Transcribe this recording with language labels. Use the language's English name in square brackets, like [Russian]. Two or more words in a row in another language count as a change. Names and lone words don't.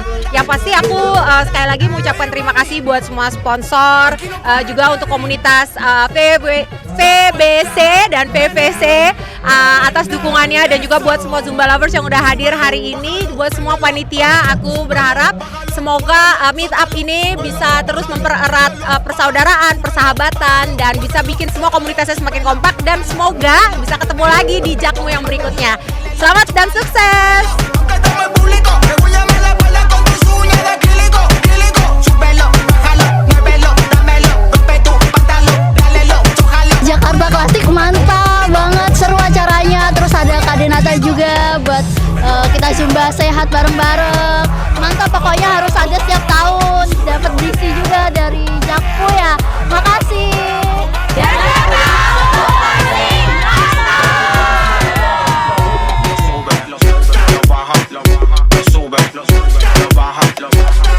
[Indonesian] Yang pasti aku sekali lagi mengucapkan terima kasih buat semua sponsor, juga untuk komunitas VBC dan PVC atas dukungannya, dan juga buat semua Zumba lovers yang udah hadir hari ini. Buat semua panitia, aku berharap semoga [English] meet up [Indonesian] ini bisa terus mempererat persaudaraan, persahabatan, dan bisa bikin semua komunitasnya semakin kompak, dan semoga bisa ketemu lagi di Jakmu yang berikutnya. Selamat dan sukses! Jakarta Classic mantap banget, seru acaranya. Terus ada Kadenata juga buat kita Zumba sehat bareng-bareng. Mantap, pokoknya harus ada setiap tahun. Dapat berisi juga dari Jakmu ya. Makasih. [Spanish] Lo baja, lo baja, lo sube, lo baja, lo baja.